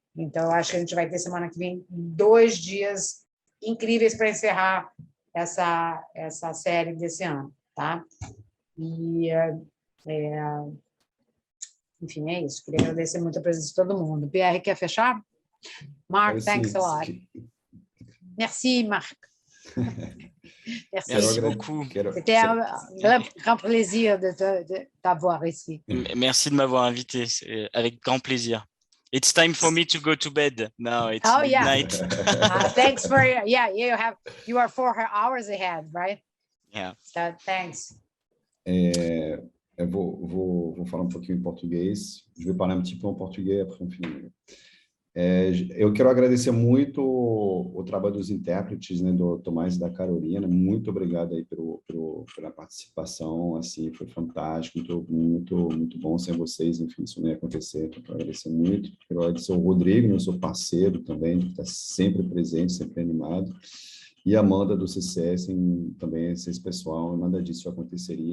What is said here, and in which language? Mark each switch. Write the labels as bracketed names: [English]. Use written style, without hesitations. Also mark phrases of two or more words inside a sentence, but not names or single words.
[Portuguese] Então, eu acho que a gente vai ter semana que vem 2 dias incríveis para encerrar essa série desse ano, tá? E, enfim, é isso. Queria agradecer muito a presença de todo mundo. Pierre, quer fechar? [English] Mark, thanks a lot. [French] Merci, Marc. Merci beaucoup. C'était un grand plaisir de t'avoir ici. Merci de m'avoir invité. Avec grand plaisir. [English] It's time for me to go to bed now. It's midnight. Thanks for you are 4 hours ahead, right? Yeah. So thanks. [Portuguese] Eu vou falar um pouquinho em português. [French] Je vais parler un petit peu en portugais, après on finit. [Portuguese] Eu quero agradecer muito o trabalho dos intérpretes, né, do Tomás e da Carolina. Muito obrigado aí pela participação, assim, foi fantástico, muito bom sem vocês, enfim, isso não ia acontecer, então quero agradecer muito. Quero agradecer o Rodrigo, meu parceiro também, que está sempre presente, sempre animado, e a Amanda do CCS, também esse pessoal, nada disso aconteceria.